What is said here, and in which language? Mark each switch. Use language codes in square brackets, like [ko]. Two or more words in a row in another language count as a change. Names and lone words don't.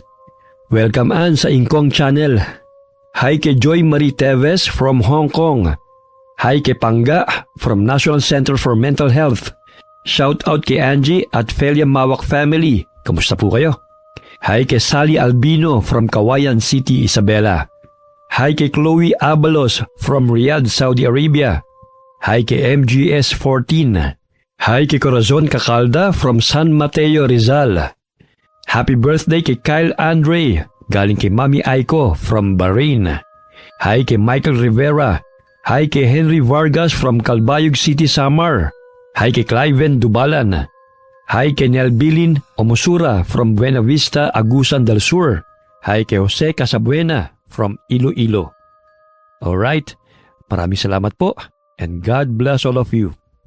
[tl] Welcome Ann sa Ingkong Channel. Hi kay Joy Marie Teves from Hong Kong. Hi kay Pangga from National Center for Mental Health. Shoutout kay Angie at Felia Mawak family. Kamusta po kayo? Hi kay Sally Albino from Kawayan City, Isabela. Hi kay Chloe Abalos from Riyadh, Saudi Arabia. Hi kay MGS14. Hi kay Corazon Cacalda from San Mateo, Rizal. Happy birthday kay Kyle Andre, galing kay Mami Aiko from Bahrain. Hi kay Michael Rivera. Hi kay Henry Vargas from Calbayog City, Samar. Hi kay Cliven Dubalan. Hi kay Nelbilin Omusura from Buena Vista, Agusan del Sur. Hi kay Jose Casabuena from Iloilo. Alright, maraming salamat po and [en] God bless all of you.